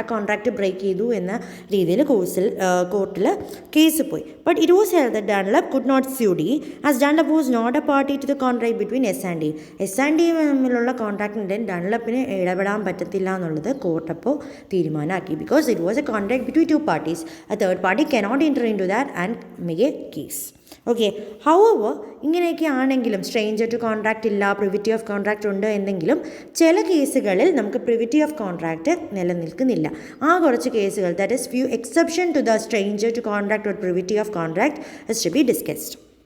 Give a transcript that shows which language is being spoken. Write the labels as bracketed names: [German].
[Malayalam] ആ contract break ചെയ്തു എന്ന രീതിയിൽ കോർട്ടിൽ കേസ് പോയി. [English] But it was held that Dunlop could not sue D as Dunlop was not a party to the contract between S&D. [Malayalam] S&D തമ്മിലുള്ള കോൺട്രാക്റ്റിൻ്റെ ഡൺലപ്പിന് ഇടപെടാൻ പറ്റത്തില്ല എന്നുള്ളത് കോർട്ട് അപ്പോൾ തീരുമാനമാക്കി. [English] Because it was a contract between two parties. A third party cannot enter into that and make a case. [Malayalam] Okay, however ഇങ്ങനെയൊക്കെ ആണെങ്കിലും stranger to contract ഇല്ല, privity of contract ഉണ്ട് എന്നെങ്കിലും ചില കേസുകളിൽ നമുക്ക് പ്രിവിറ്റി ഓഫ് കോൺട്രാക്റ്റ് നിലനിൽക്കുന്നില്ല. ആ കുറച്ച് കേസുകൾ, [English] That is few exception to the stranger to contract or privity of contract is to be discussed.